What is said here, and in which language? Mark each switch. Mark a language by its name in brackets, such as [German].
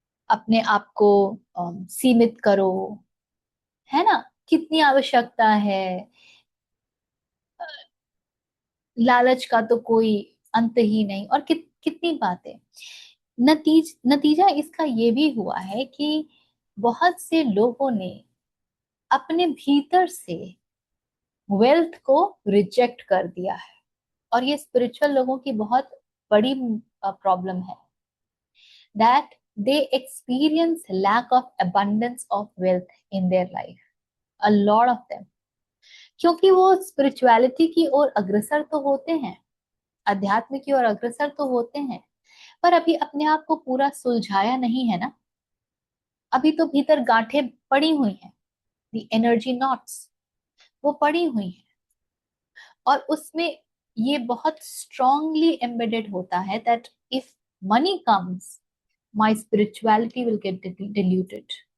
[Hindi] अपने आप को सीमित करो, है ना, कितनी आवश्यकता है, लालच का तो कोई अंत ही नहीं, और कितनी बातें। नतीजा इसका ये भी हुआ है कि बहुत से लोगों ने अपने भीतर से वेल्थ को रिजेक्ट कर दिया है। और ये स्पिरिचुअल लोगों की बहुत बड़ी प्रॉब्लम है, [English] that they experience lack of abundance of wealth in their life, a lot of them। [Hindi] क्योंकि वो स्पिरिचुअलिटी की ओर अग्रसर तो होते हैं, अध्यात्म की ओर अग्रसर तो होते हैं, पर अभी अपने आप को पूरा सुलझाया नहीं है ना। अभी तो भीतर गांठें पड़ी हुई हैं, [English] the energy knots [Hindi] वो पड़ी हुई हैं, और उसमें ये बहुत स्ट्रांगली एम्बेडेड होता है [English] That if money comes, my spirituality will get diluted.